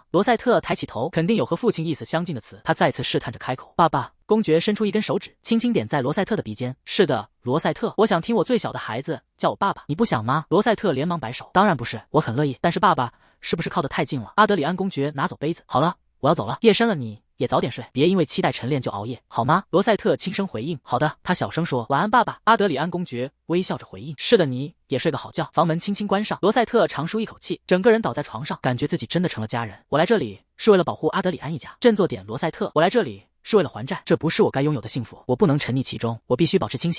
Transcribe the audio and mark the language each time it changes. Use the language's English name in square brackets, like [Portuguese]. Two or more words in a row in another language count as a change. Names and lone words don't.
[Chinese] 羅塞特抬起頭，肯定有和父親意思相近的詞。他再次試探着開口，爸爸。公爵伸出一根手指，輕輕點在羅塞特的鼻尖。是的，羅塞特，我想聽我最小的孩子叫我爸爸，你不想嗎？羅塞特連忙擺手，當然不是，我很樂意，但是爸爸是不是靠得太近了？阿德里安公爵拿走杯子，好了，我要走了，夜深了，你也早點睡，別因為期待晨練就熬夜，好嗎？羅塞特輕聲回應，好的。他小聲說，晚安爸爸。阿德里安公爵微笑着回應，是的，你也睡個好覺。房門輕輕關上，羅塞特長舒一口氣，整個人倒在床上，感覺自己真的成了家人。我來這裡是為了保護阿德里安一家。振作點，羅塞特，我來這裡是為了還債，這不是我該擁有的幸福，我不能沉溺其中，我必須保持清醒。